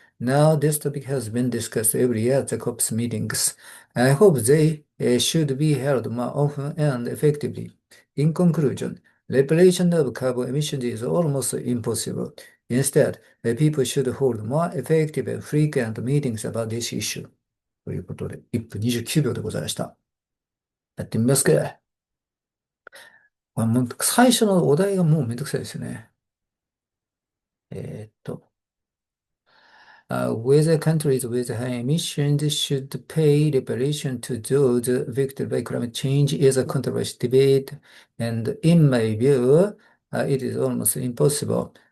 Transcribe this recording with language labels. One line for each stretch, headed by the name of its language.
English: Now, this topic has been discussed every year at the COP's meetings. I hope they should be held more often and effectively. In conclusion, reparation of carbon emissions is almost impossible. Instead, the people should hold more effective and frequent meetings about this issue.
Japanese: ということで、1分29秒でございました。やってみますか。もう最初のお題がもうめんどくさいですよね。
English: えーっと、whether countries with high emissions should pay reparation to those affected by climate change is a controversial debate, and in my view, it is almost impossible.